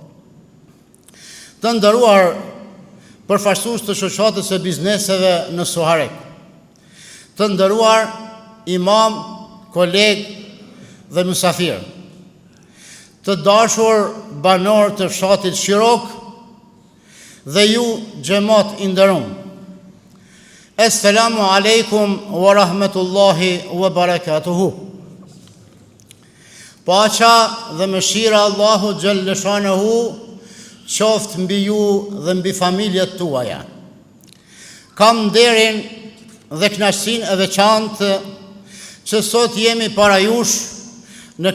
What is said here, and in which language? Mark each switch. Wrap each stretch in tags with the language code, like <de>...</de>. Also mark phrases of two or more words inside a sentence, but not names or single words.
<sq>Të nderuar përfaqësues të shoqatës së bizneseve në Suharek, të nderuar imam, koleg dhe mysafir, të dashur banor të fshatit Shirok dhe ju xhamat i nderuar.</sq> <ar>السلام عليكم ورحمة الله وبركاته.</ar> <sq>Paqja dhe mëshira</sq> <ar>الله جل شأنه</ar> <sq>qoftë mbi ju dhe mbi familjet tuaja. Kam nderin dhe kënaqësinë e veçantë që sot jemi para jush në</sq>